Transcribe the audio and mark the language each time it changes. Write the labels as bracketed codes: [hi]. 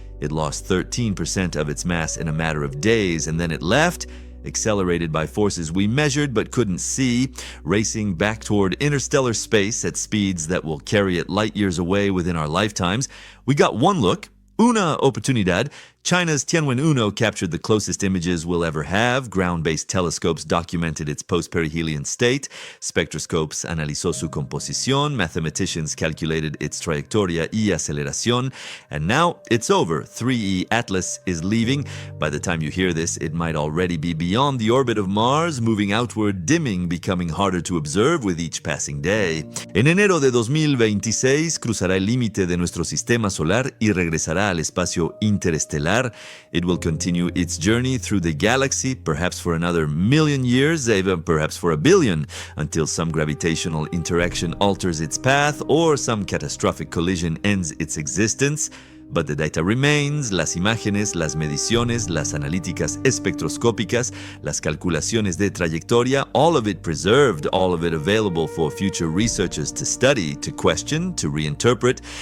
[en] It lost 13% of its mass in a matter of days, and then it left, accelerated by forces we measured but couldn't see, racing back toward interstellar space at speeds that will carry it light years away within our lifetimes. We got one look, [es] una oportunidad. [en] China's Tianwen-1 captured the closest images we'll ever have. Ground-based telescopes documented its post-perihelion state. [es] Spectroscopes analizó su composición. [en] Mathematicians calculated its [es] trayectoria y aceleración. [en] And now it's over. 3E Atlas is leaving. By the time you hear this, it might already be beyond the orbit of Mars, moving outward, dimming, becoming harder to observe with each passing day. [es] En enero de 2026 cruzará el límite de nuestro sistema solar y regresará al espacio interestelar. [en] It will continue its journey through the galaxy, perhaps for another million years, even perhaps for a billion, until some gravitational interaction alters its path or some catastrophic collision ends its existence. But the data remains, [es] las imágenes, las mediciones, las analíticas espectroscópicas, las calculaciones de trayectoria, [en] all of it preserved, all of it available for future researchers to study, to question, to reinterpret.